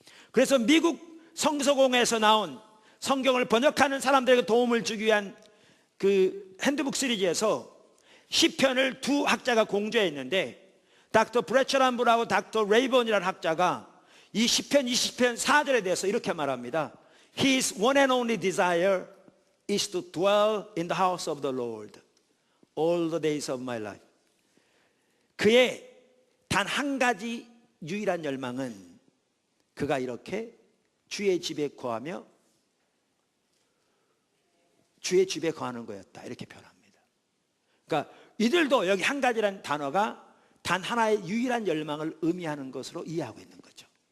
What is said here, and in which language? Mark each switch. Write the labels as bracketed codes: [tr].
[ko] 그래서 미국 성서공회에서 나온 성경을 번역하는 사람들에게 도움을 주기 위한 그 핸드북 시리즈에서 시편을 두 학자가 공조했는데 닥터 브레처란브라고 닥터 레이번이라는 학자가 이 시편 20편 4절에 대해서 이렇게 말합니다. [en] His one and only desire is to dwell in the house of the Lord all the days of my life. [ko] 그의 단 한 가지 유일한 열망은 그가 이렇게 주의 집에 거하며 주의 집에 거하는 거였다, 이렇게 표현합니다. 그러니까 이들도 여기 한 가지라는 단어가 단 하나의 유일한 열망을 의미하는 것으로 이해하고 있는 거죠.